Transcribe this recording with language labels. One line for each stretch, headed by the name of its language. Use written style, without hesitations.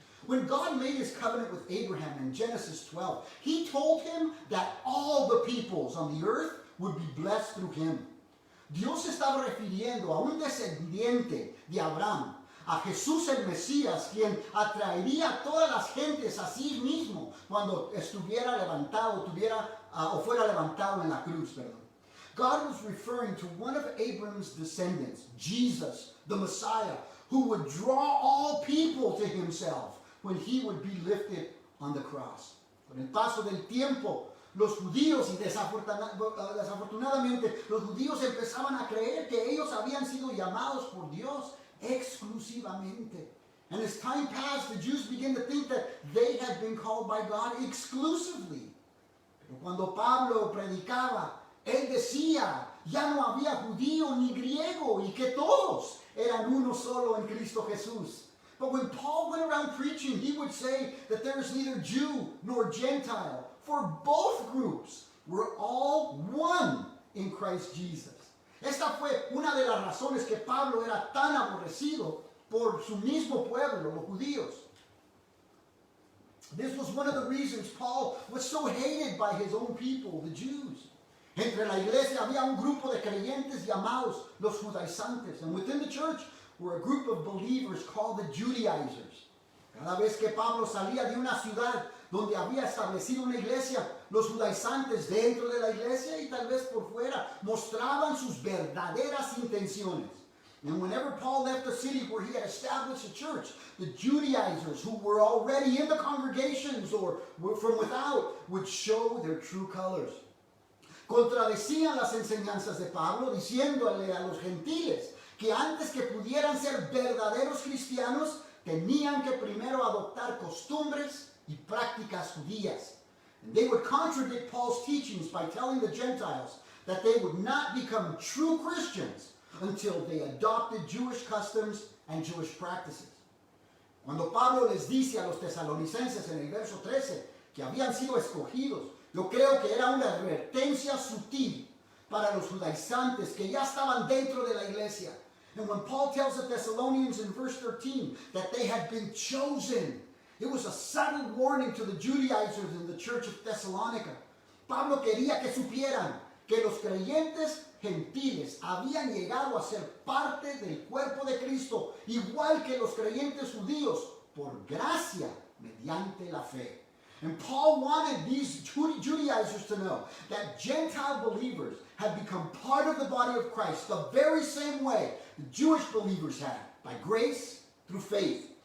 English: When God made his covenant with Abraham in Genesis 12, he told him that all the peoples on the earth would be blessed through him.
Spanish: Dios estaba refiriendo a un descendiente de Abraham, a Jesús el Mesías, quien atraería a todas las gentes a sí mismo cuando estuviera levantado, o fuera levantado en la cruz, perdón.
English: God was referring to one of Abraham's descendants, Jesus, the Messiah, who would draw all people to himself when he would be lifted on the cross.
Spanish: Con el paso del tiempo, los judíos, y desafortunadamente, los judíos empezaban a creer que ellos habían sido llamados por Dios exclusivamente.
English: And as time passed, the Jews began to think that they had been called by God exclusively.
Spanish: Pero cuando Pablo predicaba, él decía, ya no había judío ni griego y que todos eran uno solo en Cristo Jesús.
English: But when Paul went around preaching, he would say that there is neither Jew nor Gentile, for both groups were all one in Christ Jesus.
Spanish: Esta fue una de las razones que Pablo era tan aborrecido por su mismo pueblo, los judíos.
English: This was one of the reasons Paul was so hated by his own people, the Jews.
Spanish: Entre la iglesia había un grupo de creyentes llamados los judaizantes.
English: And within the church were a group of believers called the Judaizers.
Spanish: Cada vez que Pablo salía de una ciudad donde había establecido una iglesia, los judaizantes dentro de la iglesia y tal vez por fuera mostraban sus verdaderas intenciones.
English: And whenever Paul left a city where he had established a church, the Judaizers who were already in the congregations or were from without would show their true colors.
Spanish: Contradecían las enseñanzas de Pablo diciéndole a los gentiles que antes que pudieran ser verdaderos cristianos tenían que primero adoptar costumbres y prácticas judías.
English: And they would contradict Paul's teachings by telling the Gentiles that they would not become true Christians until they adopted Jewish customs and Jewish practices.
Spanish: Cuando Pablo les dice a los tesalonicenses en el verso 13 que habían sido escogidos, yo creo que era una advertencia sutil para los judaizantes que ya estaban dentro de la iglesia.
English: And when Paul tells the Thessalonians in verse 13 that they had been chosen, it was a subtle warning to the Judaizers in the church of Thessalonica.
Spanish: Pablo quería que supieran que los creyentes gentiles habían llegado a ser parte del cuerpo de Cristo, igual que los creyentes judíos, por gracia, mediante la fe.
English: And Paul wanted these Judaizers to know that Gentile believers had become part of the body of Christ the very same way the Jewish believers had, by grace through faith.